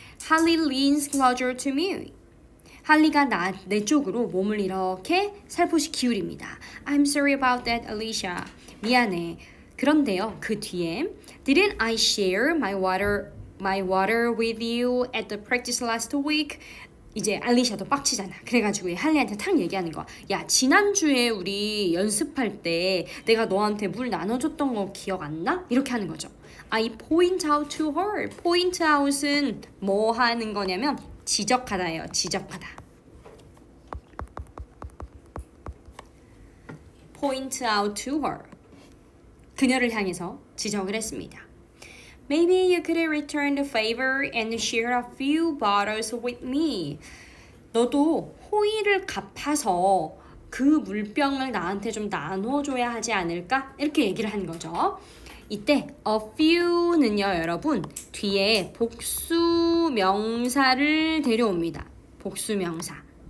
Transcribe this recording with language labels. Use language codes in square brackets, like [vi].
[en] Holly leans closer to me. [ko] 할리가 내 쪽으로 몸을 이렇게 살포시 기울입니다. [en] I'm sorry about that, Alicia. [ko] 미안해. 그런데요, 그 뒤에 [en] Didn't I share my water with you at the practice last week? [ko] 이제 알리샤도 빡치잖아. 그래가지고 할리한테 탁 얘기하는 거야. 야, 지난주에 우리 연습할 때 내가 너한테 물 나눠줬던 거 기억 안 나? 이렇게 하는 거죠. [en] I point out to her. [ko] point out은 뭐 하는 거냐면 지적하다예요. 지적하다. [en] point out to her. [ko] 그녀를 향해서 지적을 했습니다. [en] Maybe you could return the favor and share a few bottles with me. [ko] 너도 호의를 갚아서 그 물병을 나한테 좀 나눠줘야 하지 않을까? 이렇게 얘기를 한 거죠. 이때 a few는요 여러분 뒤에 복수 명사를 데려옵니다. 복수 명사.